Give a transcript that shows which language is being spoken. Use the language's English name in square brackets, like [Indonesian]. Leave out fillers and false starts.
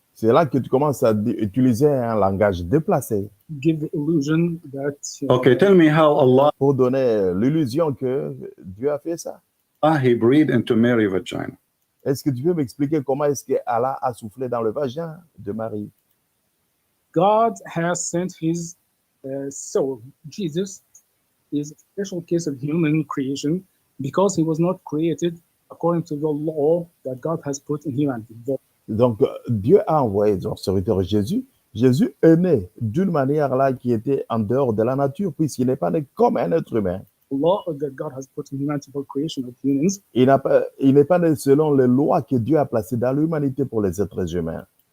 [French] C'est là que tu commences à utiliser un langage déplacé [English] give the illusion that Okay, tell me how Allah [French] pour donner l'illusion que Dieu a fait ça. [English] he breathed into Mary's vagina. [French] Est-ce que tu peux m'expliquer comment est-ce que Allah a soufflé dans le vagin de Marie? [English] God has sent his soul. Jesus is a special case of human creation because he was not created according to the law that God has put in humanity. [French] Donc, Dieu a envoyé son serviteur Jésus. Jésus est né d'une manière là qui était en dehors de la nature, puisqu'il n'est pas né comme un être humain. [English] The law that God has put in humanity for creation of humans [French] Il n'est pas né selon les lois que Dieu a placées dans l'humanité pour les êtres humains.